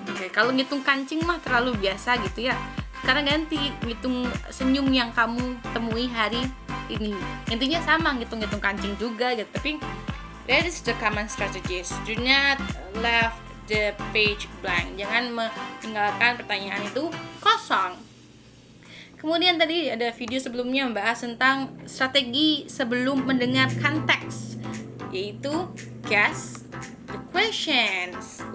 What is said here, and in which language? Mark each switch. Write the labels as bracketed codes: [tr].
[id] Oke, kalau ngitung kancing mah terlalu biasa gitu ya. Sekarang ganti, ngitung senyum yang kamu temui hari ini. Intinya sama, ngitung kancing juga gitu. [en] Tapi that is the common strategies. Do not leave the page blank. [id] Jangan meninggalkan pertanyaan itu kosong. Kemudian tadi ada video sebelumnya membahas tentang strategi sebelum mendengarkan teks, yaitu [en] guess the questions.